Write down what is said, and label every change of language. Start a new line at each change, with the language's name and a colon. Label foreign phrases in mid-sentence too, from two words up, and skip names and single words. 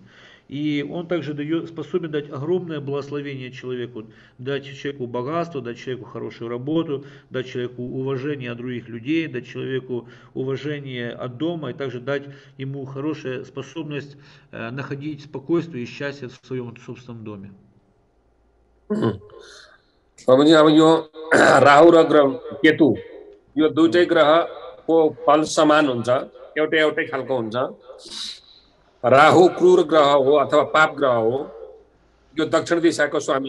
Russian: И он также способен дать огромное благословение человеку, дать человеку богатство, дать человеку хорошую работу, дать человеку уважение от других людей, дать человеку уважение от дома и также дать ему хорошую способность находить спокойствие и счастье в своем собственном доме.
Nepali: अब यो राहु र केतु यो दुईटै ग्रहको फल समान हुन्छ एउटै खालको हुन्छ राहु क्रूर ग्रह हो अथवा पाप ग्रह हो यो दक्षिण दिशाको स्वामी